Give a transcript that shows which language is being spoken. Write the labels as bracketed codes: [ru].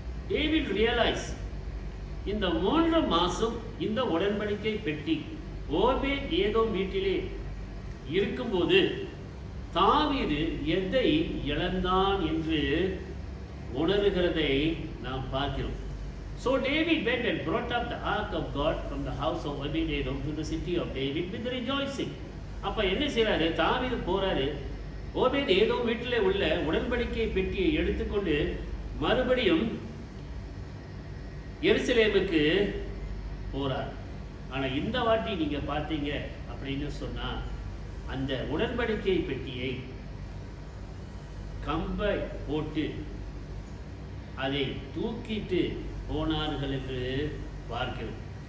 [ta] David realise இந்த 3 மாசம் இந்த உடன்படிக்கை பெட்டி ஓபேத் ஏதோம் வீட்டிலே இருக்கும்போது தாவீது எதை இழந்தான் என்று உணர்கிறதை நாம் பார்க்கிறோம். [en] So David went and brought up the ark of God from the house of Obed-Edom to the city of David with rejoicing. [ta] அப்ப என்ன செய்றாரு? தாவீது போறாரு, ஓபேத் ஏதோம் வீட்டிலே உள்ள உடன்படிக்கை பெட்டியை எடுத்துக்கொண்டு மறுபடியும் எருசலேமுக்கு போறார். ஆனா இந்த வாட்டி நீங்க பார்த்தீங்க அப்படின்னு சொன்னா, அந்த உடன்படிக்கை பெட்டியை கம்பை போட்டு அதை தூக்கிட்டு போனார்கள் என்று பார்க்கிறோம்.